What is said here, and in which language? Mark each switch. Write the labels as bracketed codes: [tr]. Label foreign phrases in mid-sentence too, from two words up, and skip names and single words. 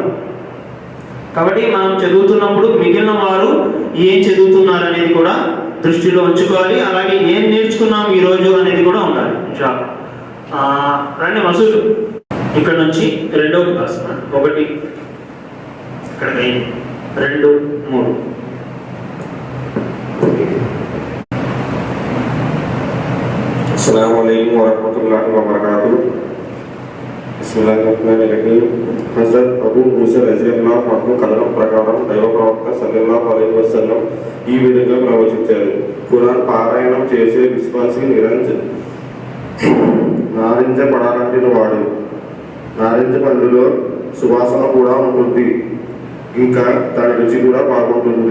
[te] కాబట్టి మనం చదువుతున్నప్పుడు మిగిలిన వారు ఏం చదువుతున్నారు అనేది కూడా దృష్టిలో ఉంచుకోవాలి. అలాగే ఏం నేర్చుకున్నాం ఈ రోజు అనేది కూడా ఉండాలి. రండి మసూద్, ఇక్కడ నుంచి రెండవ క్లాస్. 1 ఇక్కడ 2 3. [ar] السلام عليكم ورحمة الله وبركاته. Bismillahirrahmanirrahim. [te] Hazrat Abu Musa [ar] رضي الله عنه [te] కథనం ప్రకారం దైవ ప్రవక్త [ar] صلى الله عليه وسلم [te] ఈ విధంగా ప్రవచించారు. ఖురాన్ పారాయణం చేసే విశ్వాసి నారింజపడాలంటిన వాడు. నారింజ పండులో సువాసన కూడా ఉంటుంది, ఇంకా దాని రుచి కూడా బాగుంటుంది.